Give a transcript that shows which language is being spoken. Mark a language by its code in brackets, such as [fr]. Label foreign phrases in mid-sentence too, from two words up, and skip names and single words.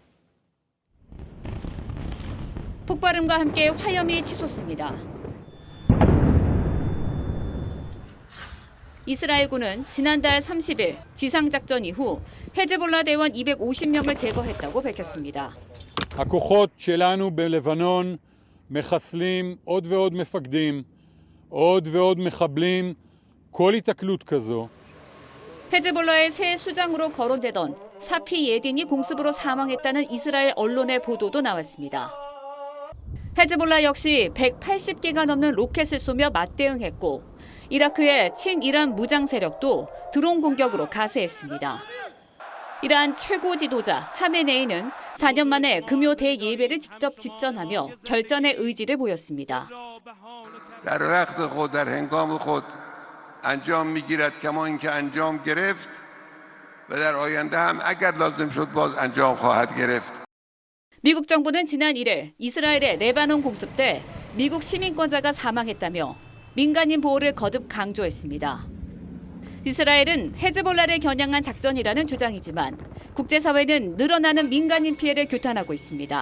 [ko] 폭발음과 함께 화염이 치솟습니다. 이스라엘군은 지난달 30일 지상작전 이후 헤즈볼라 대원 250명을 제거했다고 밝혔습니다. [he] הכוחות שלנו בלבנון מחסלים עוד ועוד מפקדים, עוד ועוד מחבלים, כל התקלות כזו. [ko] 헤즈볼라의 새 수장으로 거론되던 사피 예딘이 공습으로 사망했다는 이스라엘 언론의 보도도 나왔습니다. 헤즈볼라 역시 180개가 넘는 로켓을 쏘며 맞대응했고 이라크의 친이란 무장 세력도 드론 공격으로 가세했습니다. 이란 최고 지도자 하메네이는 4년 만에 금요 대예배를 직접 집전하며 결전의 의지를 보였습니다. [fa] در وقت خود در هنگام خود انجام میگیرد کما اینکه انجام گرفت و در آینده هم اگر لازم شد باز انجام خواهد گرفت. [ko] 미국 정부는 지난 1일 이스라엘의 레바논 공습 때 미국 시민권자가 사망했다며 민간인 보호를 거듭 강조했습니다. 이스라엘은 헤즈볼라를 겨냥한 작전이라는 주장이지만 국제사회는 늘어나는 민간인 피해를 규탄하고 있습니다.